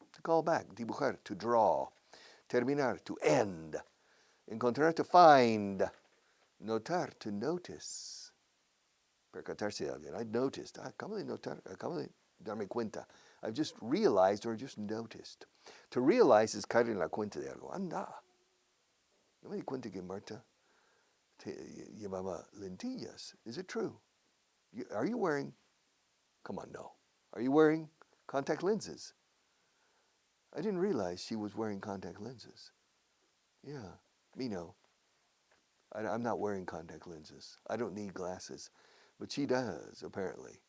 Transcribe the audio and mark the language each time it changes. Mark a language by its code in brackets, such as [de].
[en] Dibujar, to draw. Terminar, to end. [es] Encontrar, [en] to find. [es] Notar, [en] to notice. [es] Percatarse de alguien. [en] I noticed. [es] Acabo de notar. Acabo de darme cuenta. [en] I've just realized or just noticed. To realize is [es] caer en la cuenta de algo. Anda. No me di cuenta que Marta llevaba lentillas. [en] Is it true? Are you wearing? Come on, no. Are you wearing contact lenses? I didn't realize she was wearing contact lenses. Yeah, me no. I'm not wearing contact lenses. I don't need glasses. But she does, apparently.